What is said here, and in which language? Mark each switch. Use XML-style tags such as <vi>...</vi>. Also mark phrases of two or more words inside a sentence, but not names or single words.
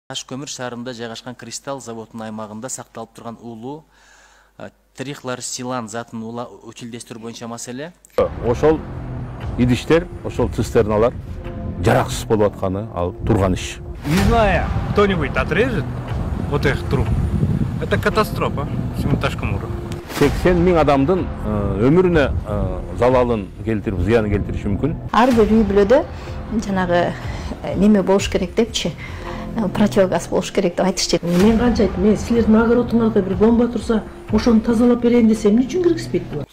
<ky>Ташкөмір шаарында жайгашкан кристалл заводунун аймагында сакталып турган улуу трихлорсилан затын утилдештирүү боюнча маселе. Ошол идиштер, ошол цистерналар жараксыз болуп атканы ал турган иш.</ky> <ru>Не зная, кто-нибудь отрежет вот этих труб. Это катастрофа всему Ташкомуру.</ru> <ky>80 000 адамдын өмүрүнө залалын келтирип, зыянын келтириши мүмкүн. Ар бир үй бүлөдө жанагы неме болуш керек депчи. Противогаз болуш керек деп айтышчу. Мен канча айттым, мен силердин огородуңарга бир бомба турса, ошону тазалап берейин десем, эмне үчүн киргизбейт булар?</ky>